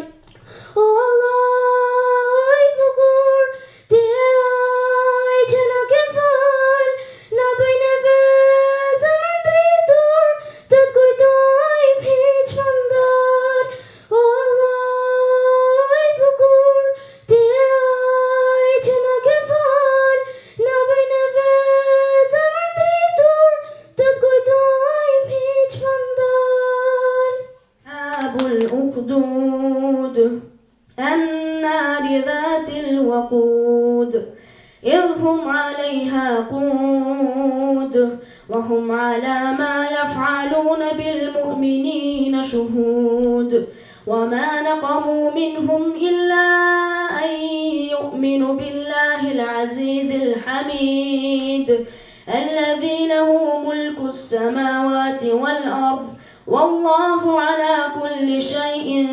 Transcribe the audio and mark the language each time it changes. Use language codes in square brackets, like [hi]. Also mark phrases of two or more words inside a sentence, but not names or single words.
[sq] O Allah i bukur, ti e aj që na ke fal, na bëj neve zemër dritur, të t'kujtojmë hiq mandar. O Allah i bukur, ti e aj që na ke fal, na bëj neve zemër dritur, të t'kujtojmë hiq mandar. [ar] أبو الأخدود النار ذات الوقود إذ هم عليها قود وهم على ما يفعلون بالمؤمنين شهود وما نقموا منهم إلا أن يؤمنوا بالله العزيز الحميد الذي له ملك السماوات والأرض والله على كل شيء